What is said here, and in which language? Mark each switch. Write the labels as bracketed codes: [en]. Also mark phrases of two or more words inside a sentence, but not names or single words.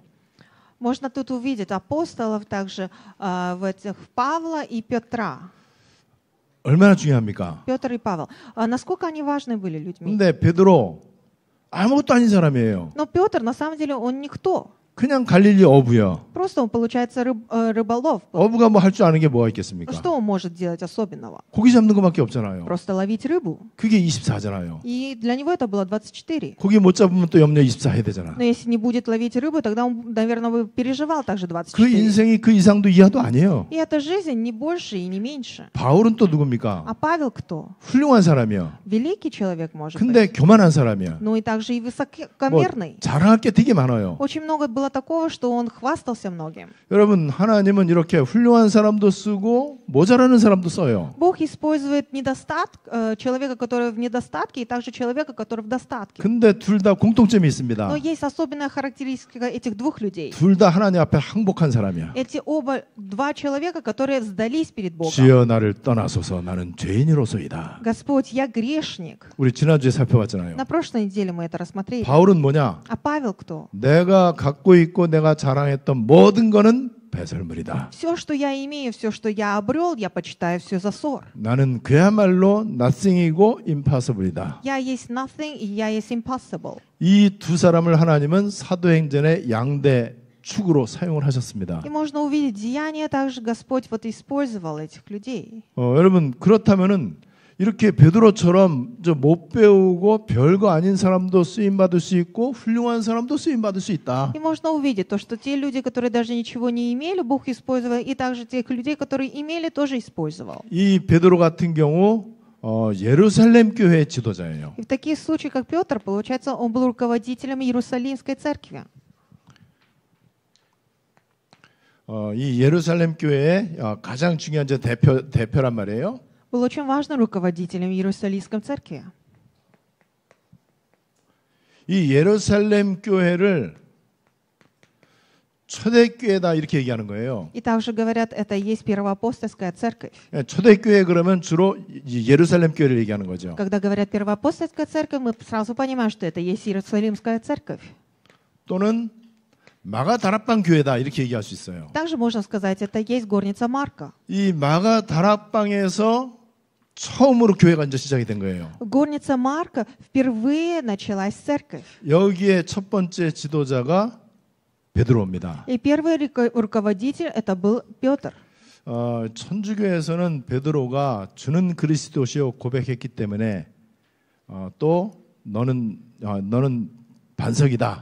[ru] Можно тут увидеть апостолов также в этих Павла и Петра. [ko] 얼마나 중요합니까? [ru] Петр и Павел. Насколько они важны были людьми? [ko] 근데 베드로 아무것도 아닌 사람이에요. [ru] Но Петр, на самом деле, он никто. [ko] 그냥 갈릴리 어부야. [ru] Просто он, получается, рыболов. [ko] 어부가 뭐 할 줄 아는 게 뭐가 있겠습니까? [ru] Что он может делать особенного? [ko] 고기 잡는 것밖에 없잖아요. [ru] Просто ловить рыбу. [ko] 그게 24잖아요. [ru] И для него это было 24. [ko] 고기 못 잡으면 또 염려 24 해야 되잖아. [ru] Но если не будет ловить рыбу, тогда он, наверное, бы переживал также [ko] 그 24. 인생이 그 이상도 이하도 아니에요. [ru] И эта жизнь не больше и не меньше. [ko] 바울은 또 누굽니까? [ru] А Павел кто? [ko] 훌륭한 사람이야. [ru] Великий человек, может быть. [ko] 근데 교만한 사람이야. [ru] Но и также и [ko] 뭐 [ru] высокомерный. [ko] 자랑할 게 되게 많아요. [ru] Очень много было было такого, что он хвастался многим. [ko] 여러분, 하나님은 이렇게 훌륭한 사람도 쓰고 모자라는 사람도 써요. [ru] Бог использует человека, который в недостатке, и также человека, который в достатке. [ko] 근데 둘 다 공통점이 있습니다. [ru] Но есть особенная характеристика этих двух людей. [ko] 둘 다 하나님 앞에 항복한 사람이야. [ru] Эти два человека, которые сдались перед Богом. [ko] 주여 나를 떠나소서 나는 죄인으로소이다. [ru] Господь, я грешник. [ko] 우리 지난주에 살펴봤잖아요. [ru] На прошлой неделе мы это рассмотрели. [ko] 바울은 뭐냐? [ru] А Павел кто? [ko] 내가 갖고 있고 내가 자랑했던 모든 거는 배설물이다. [ru] Все, что я имею, все, что я обрел, я почитаю все за ссор. [ko] 나는 그야말로 nothing이고 impossible이다. [ru] Я есть nothing, и я есть impossible. [ko] 이 두 사람을 하나님은 사도행전의 양대 축으로 사용을 하셨습니다. [ru] И можно увидеть деяние, также Господь вот использовал этих людей. [ko] 여러분 그렇다면은 이렇게 베드로처럼 못 배우고 별거 아닌 사람도 쓰임 받을 수 있고 훌륭한 사람도 쓰임 받을 수 있다. [ru] И можно увидеть то, что те люди, которые даже ничего не имели, Бог использовал, и также тех людей, которые имели, тоже использовал. [ko] 이 베드로 같은 경우 예루살렘 교회의 지도자예요. [ru] И в таких случаях, как Петр, получается, он был руководителем Иерусалимской церкви. [ko] 이 예루살렘 교회의 가장 중요한 대표란 말이에요. [ru] Был очень важным руководителем Иерусалимской церкви. [ko] 이 예루살렘 교회를 초대교회다 이렇게 얘기하는 거예요. [ru] И также говорят, это и есть первоапостольская церковь. [ko] 초대교회 그러면 주로 예루살렘 교회를 얘기하는 거죠. [ru] Когда говорят первоапостольская церковь, мы сразу понимаем, что это есть Иерусалимская церковь. [ko] 또는 마가다락방 교회다 이렇게 얘기할 수 있어요. [ru] Также можно сказать, это есть горница Марка. [ko] 이 마가다락방에서 처음으로 교회가 이제 시작이 된 거예요. [ru] Горница Марка впервые началась церковь. [ko] 여기에 첫 번째 지도자가 베드로입니다. [ru] И первый руководитель это был Петр. [ko] 천주교에서는 베드로가 주는 그리스도시요 고백했기 때문에 또 너는 반석이다.